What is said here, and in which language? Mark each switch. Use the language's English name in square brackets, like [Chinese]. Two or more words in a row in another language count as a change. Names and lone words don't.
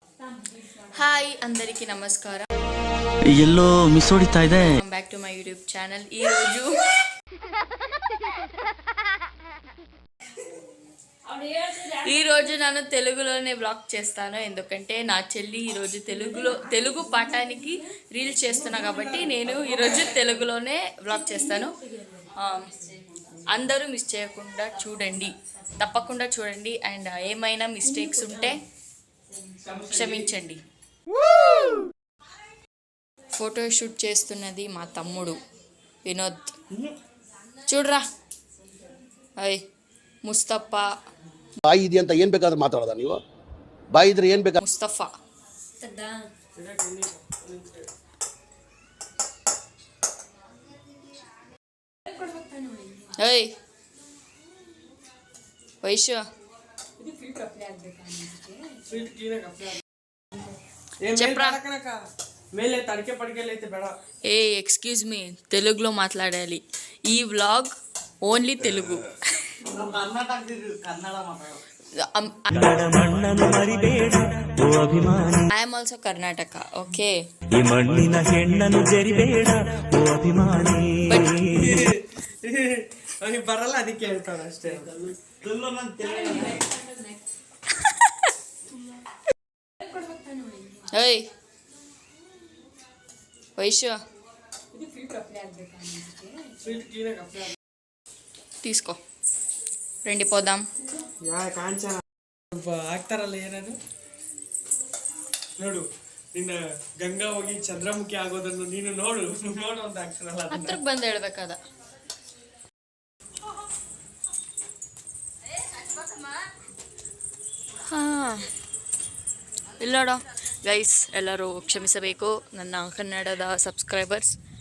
[Telugu] ಹಾಯ್ అందరికీ నమస్ಕಾರ. [Kannada] ಎಲ್ಲೋ ಮಿಸ್ ಹೊಡಿತಾ ಇದೆ. [English] Welcome back to my YouTube channel. [Telugu] ఈ రోజు ನಾನು తెలుగులోనే బ్లాగ్ చేస్తాను, ఎందుకంటే నా చెల్లి ఈ రోజు తెలుగు పాఠానికి రీల్ చేస్తున్నా కాబట్టి నేను ఈ రోజు తెలుగులోనే బ్లాగ్ చేస్తాను. అందరూ మిస్ చేయకుండా చూడండి, తప్పకుండా చూడండి. అండ్ ఏమైనా మిస్టేక్స్ ఉంటే క్షమించండి. ఫోటో షూట్ చేస్తున్నది మా తమ్ముడు వినోద్. చూడరా అయ్ ಮುಸ್ತಫಾ. [Kannada] ಬಾಯಿ ಇದೆ ಅಂತ ಏನು ಬೇಕಾದ್ರೂ ಮಾತಾಡೋದ ನೀವು? ಬಾಯಿ ಇದ್ರೆ ಏನು ಬೇಕಾ? [Telugu] ಮುಸ್ತಫಾ ಏಯ್ ವೈಶ್ಯ ఏ [English] excuse me, [Telugu] తెలుగులో మాట్లాడాలి. ఈ వ్లాగ్ ఓన్లీ తెలుగు. [English] I am also Karnataka, okay? [Kannada] ಬರಲ್ಲ, ಅದಕ್ಕೆ ಹೇಳ್ತಾರೆ ಅಷ್ಟೇ. [Telugu] ఏయ్ వైశ్య తీసుకో, రండి పోదాం. [Kannada] ಕಾಂಚನ ಆಗ್ತಾರಲ್ಲ ಏನದು ನೋಡು, ನಿನ್ನ ಗಂಗಾ ಹೋಗಿ ಚಂದ್ರಮುಖಿ ಆಗೋದನ್ನು ನೀನು ನೋಡು ಅಂತ ಆಗ್ತಾರಲ್ಲ, ಹತ್ರಕ್ಕೆ ಬಂದು ಹೇಳ್ಬೇಕಾದ. ಇಲ್ಲ ನೋಡೋ ಗೈಸ್, ಎಲ್ಲರೂ ಕ್ಷಮಿಸಬೇಕು ನನ್ನ ಕನ್ನಡದ ಸಬ್ಸ್ಕ್ರೈಬರ್ಸ್.